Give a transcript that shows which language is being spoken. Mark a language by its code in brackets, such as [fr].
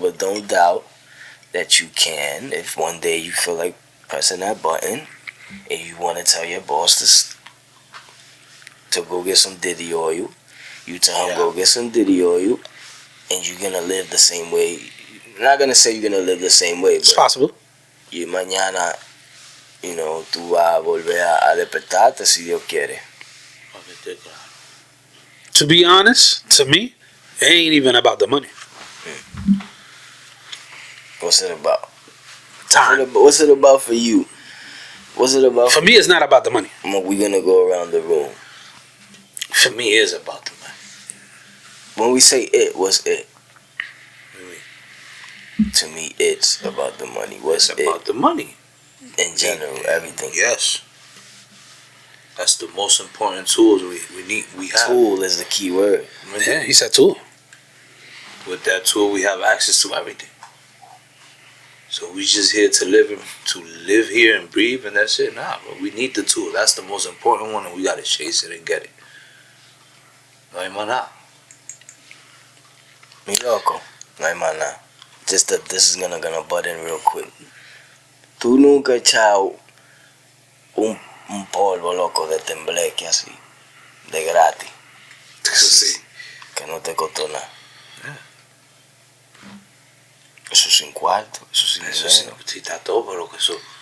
[en] But don't doubt that you can, if one day you feel like pressing that button and you want to tell your boss to go get some Diddy oil, you tell him go get some Diddy oil, and you're gonna live the same way. I'm not gonna say you're gonna live the same way, it's but possible. [es] Y mañana, tú vas a volver a despertarte si Dios quiere. [en] To be honest, to me, it ain't even about the money. What's it about? Time. What's it about for you? What's it about? For me, it's not about the money. We're gonna go around the room. For me, it is about the money. When we say it, what's it? To me, it's about the money. What's it's about the money? In general, everything. Yes. That's the most important tools we need. We have. Tool is the key word. Yeah, he said tool. With that tool, we have access to everything. So we just here to live here and breathe, and that's it. Nah, but we need the tool. That's the most important one, and we gotta chase it and get it. [es] No hay más nada. Mi loco, no hay más nada. [en] Just that this is gonna butt in real quick. [es] Tú nunca echado un polvo loco de tembleque así, de gratis. Sí. Que no te costó nada. Eso sin cuarto, eso sin dinero. Sí, está todo, pero que eso